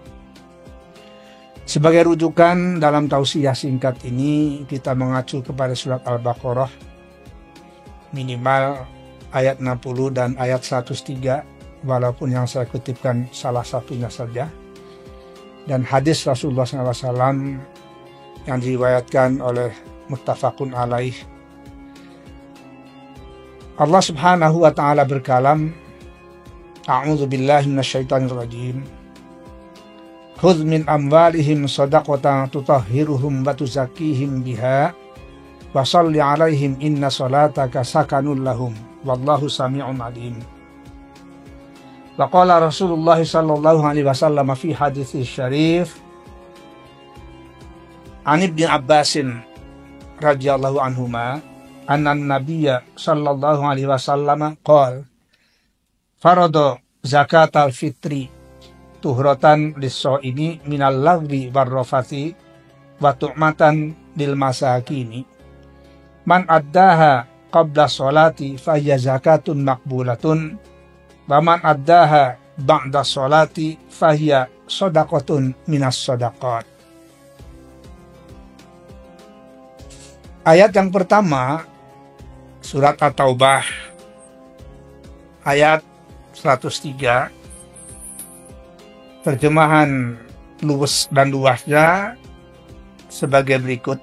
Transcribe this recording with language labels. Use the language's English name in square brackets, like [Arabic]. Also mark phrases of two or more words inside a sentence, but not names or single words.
[Indonesian] Sebagai rujukan dalam tausiah singkat ini, kita mengacu kepada surat Al-Baqarah, minimal ayat 60 dan ayat 103, walaupun yang saya kutipkan salah satunya saja, dan hadis Rasulullah SAW yang diriwayatkan oleh [Arabic] متفق عليه. الله سبحانه وتعالى berkalam, أعوذ بالله من الشيطان الرجيم. خذ من أموالهم صدقة تطهرهم وتزكيهم بها وصل عليهم إن صلاتك سكن لهم والله سميع عليم. وقال رسول الله صلى الله عليه وسلم في حديث شريف عن ابن عباس رضي الله عنهما أن النبي صلى الله عليه وسلم قال فرض زكاة الفطر طهرة للصائم من اللغو والرفث وطعمة للمساكين من أداها قبل الصلاة فهي زكاة مقبولة ومن أداها بعد الصلاة فهي صدقة من الصدقات. [Indonesian] Ayat yang pertama, surat At-Taubah, ayat 103, terjemahan luwes dan luasnya sebagai berikut.